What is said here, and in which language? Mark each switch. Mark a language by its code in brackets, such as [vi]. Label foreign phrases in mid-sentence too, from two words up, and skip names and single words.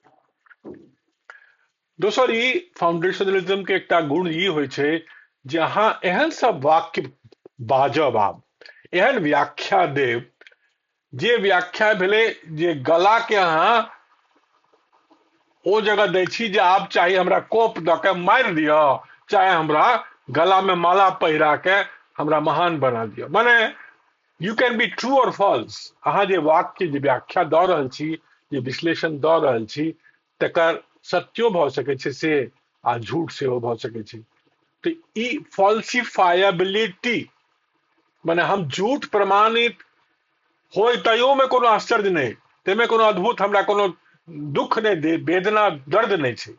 [mai] दोसर, ई फाउंडेशनलिज्म के एकटा गुण ई होइ छै जे अहाँ एहन सब वाक्य बाजब, आब एहन व्याख्या देब जे व्याख्या भेलै जे गला के अहाँ ओ जगह दै छी जे आब चाहे हमरा कोप दऽ के मारि दिअ, चाहे हमरा गला में माला पहिरा के हमरा महान बना दिअ। [en] माने you can be true or false. [mai] अहाँ जे वाक्य, जे व्याख्या दऽ रहल छी, जे विश्लेषण दऽ रहल छी, तकर सत्यो भऽ सकै छै से आ झूठ सेहो भऽ सकै छै। तो ई फॉल्सिफायबिलिटी, माने हम झूठ प्रमाणित होय तैयो में कोनो आश्चर्य नहीं, तेमे कोनो अद्भुत हमरा कोनो दुख नहीं दे, वेदना दर्द नहीं छै।